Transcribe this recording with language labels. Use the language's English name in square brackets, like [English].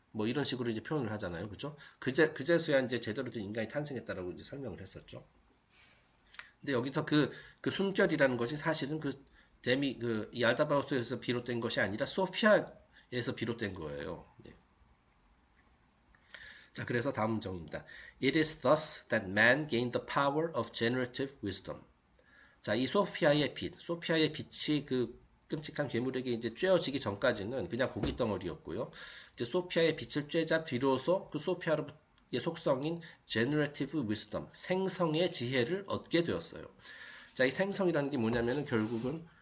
[Korean] 뭐 이런 식으로 이제 표현을 하잖아요. 그죠? 그제서야 이제 제대로 된 인간이 탄생했다라고 이제 설명을 했었죠. 근데 여기서 그 숨결이라는 것이 사실은 이 얄다바우스에서 비롯된 것이 아니라 소피아에서 비롯된 거예요. 네. 자, 그래서 다음 문장입니다. [English] It is thus that man gained the power of generative wisdom. [Korean] 자, 이 소피아의 빛이 그 끔찍한 괴물에게 이제 쬐어지기 전까지는 그냥 고기 덩어리였고요. 이제 소피아의 빛을 쬐자 비로소 그 소피아의 속성인 generative wisdom, 생성의 지혜를 얻게 되었어요. 자, 이 생성이라는 게 뭐냐면은 결국은